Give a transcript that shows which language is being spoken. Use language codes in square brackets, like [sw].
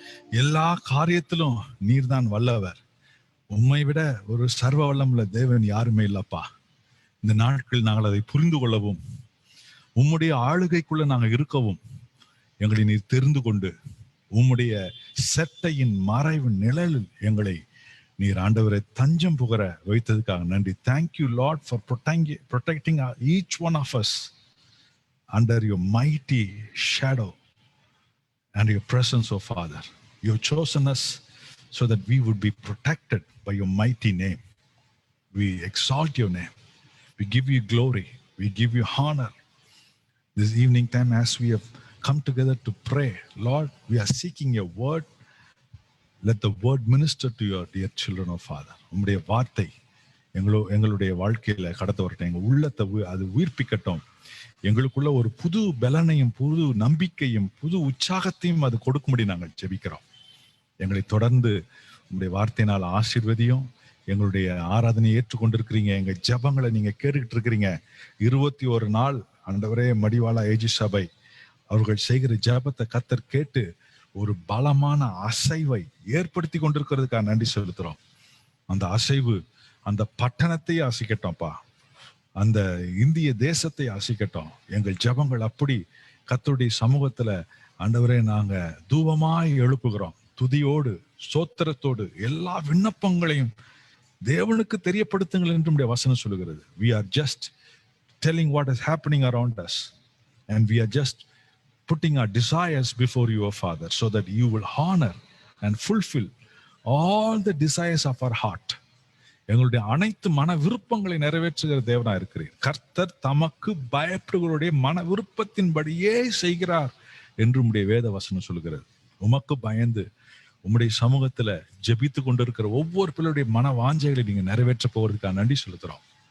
[ta] எல்லா காரியத்திலும் நீர்தான் வல்லவர். உம்மை விட ஒரு சர்வ வல்லமுள்ள தேவன் யாருமே இல்லப்பா. இந்த நாட்களில் நாங்கள் அதை புரிந்து கொள்ளவும், உம்முடைய ஆளுகைக்குள்ள நாங்கள் இருக்கவும் எங்களை நீர் தெரிந்து கொண்டு, உம்முடைய செட்டையின் மறைவு நிழலில் எங்களை நீர் ஆண்டவரை தஞ்சம் புகர வைத்ததுக்காக நன்றி. [en] Thank you lord for protecting each one of us under your mighty shadow and your presence, O Father. You have chosen us so that we would be protected by your mighty name. We exalt your name. We give you glory. We give you honor. This evening time, as we have come together to pray, Lord, we are seeking your word. Let the word minister to your dear children, O Father. [ta] உம்முடைய வார்த்தை எங்களுடைய வாழ்க்கையில கடத்த வரட்டும். எங்க உள்ளத்தை அது உயிர்ப்பிக்கட்டும். எங்களுக்குள்ள ஒரு புது பலனையும் புது நம்பிக்கையும் புது உற்சாகத்தையும் அது கொடுக்கும்படி நாங்கள் ஜெபிக்கிறோம். எங்களை தொடர்ந்து உங்களுடைய வார்த்தையினால் ஆசீர்வதியும். எங்களுடைய ஆராதனையை ஏற்றுக்கொண்டிருக்கிறீங்க. எங்க ஜெபங்களை நீங்க கேட்டுக்கிட்டு இருக்கிறீங்க. 21 நாள் ஆண்டவரே மடிவாளா ஏஜி சபை அவர்கள் செய்கிற ஜெபத்தை கர்த்தர் கேட்டு ஒரு பலமான அசைவை ஏற்படுத்தி கொண்டிருக்கிறதுக்காக நன்றி செலுத்துறோம். அந்த அசைவு அந்த பட்டணத்தை அசைக்கட்டோம்ப்பா. அந்த இந்திய தேசத்தை அசைக்கட்டும். எங்கள் ஜெபங்கள் அப்படி கர்த்தருடைய சமூகத்துல ஆண்டவரே நாங்க தூபமாய் எழுப்புகிறோம். துதியோடு சோத்திரத்தோடு எல்லா விண்ணப்பங்களையும் தேவனுக்கு தெரியப்படுத்துங்கள் என்று நம்முடைய வசனம் சொல்லுகிறது. [en] We are just telling what is happening around us and we are just putting our desires before you, O Father, so that you will honor and fulfill all the desires of our heart. [ta] எங்களுடைய அனைத்து மன விருப்பங்களை நிறைவேற்றுகிற தேவனா இருக்கிறீர். கர்த்தர் தமக்கு பயப்படுகளுடைய மன விருப்பத்தின்படியே செய்கிறார் என்று உம்முடைய வேத வசனம் சொல்கிறது. உமக்கு பயந்து உம்முடைய சமூகத்துல ஜெபித்து கொண்டிருக்கிற ஒவ்வொரு பிள்ளையுடைய மன வாஞ்சைகளை நீங்க நிறைவேற்ற போவதற்காக நன்றி செலுத்துறோம்.